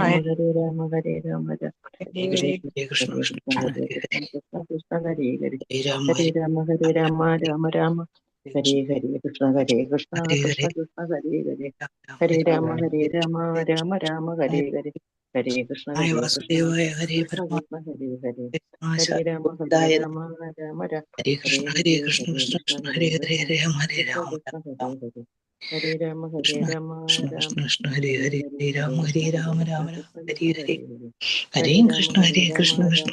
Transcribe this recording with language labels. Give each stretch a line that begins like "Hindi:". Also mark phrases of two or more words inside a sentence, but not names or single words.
Sanskrit: ഹരേ രാമ ഹരേ രാമ ഹരേ ഹരേ ഹരേ കൃഷ്ണ കൃഷ്ണ ഹരേ കൃഷ്ണ കൃഷ്ണ ഹരേ ഹരേ ഹരേ രാമ രാമ രാമ ഹരേ ഹരേ കൃഷ്ണ കൃഷ്ണ കൃഷ്ണ ഹരേ ഹരേ ഹരേ രാമ രാമ രാമ ഹരേ ഹരേ ഹരേ കൃഷ്ണ വാസുദേവായ ഹരേ കൃഷ്ണ പരമാത്മ കൃഷ്ണ ഹരേ ഹരേ ഹരേ രാമ ഗോവിന്ദായ രാമ രാമ ഹരേ കൃഷ്ണ ഹരേ കൃഷ്ണ ഹരേ കൃഷ്ണ കൃഷ്ണ കൃഷ്ണ ഹരേ ഹരേ ഹരേ രാമ ഹരേ കൃഷ്ണ രാമ കൃഷ്ണ ഹരേ രാമ ഹരേ ഹരേ രാമ കൃഷ്ണ രാമ കൃഷ്ണ രാമ കൃഷ്ണ ഹരേ ഹരേ ഹരേ ഹരേ രാമ ഹരേ കൃഷ്ണ രാമ രാമ രാമ കൃഷ്ണ ഹരേ കൃഷ്ണ ഹരേ ഹരേ ഹരേ ഹരേ ഹരേ രാമ കൃഷ്ണ ഹരേ രാമ കൃഷ്ണ കൃഷ്ണ